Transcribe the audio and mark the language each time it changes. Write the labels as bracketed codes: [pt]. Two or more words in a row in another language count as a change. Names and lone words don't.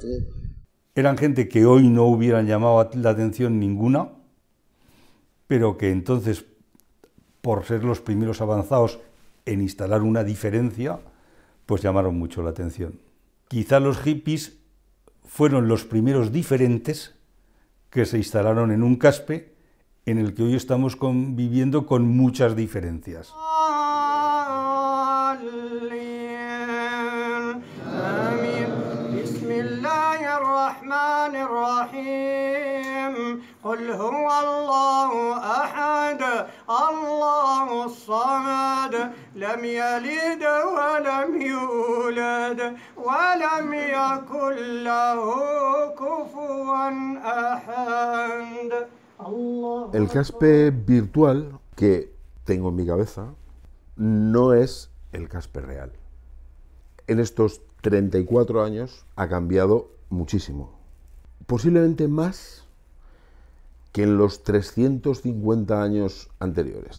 [es] Eran gente que hoy no hubieran llamado la atención ninguna, pero que entonces, por ser los primeros avanzados en instalar una diferencia, pues llamaron mucho la atención. Quizá los hippies fueron los primeros diferentes que se instalaron en un Caspe en el que hoy estamos conviviendo con muchas diferencias. [ar] قل هو الله أحد الله الصمد لم يلد ولم يولد ولم يكن له كفوا أحد. [es] El Caspe virtual que tengo en mi cabeza no es el Caspe real. En estos 34 años ha cambiado muchísimo. Posiblemente más que en los 350 años anteriores.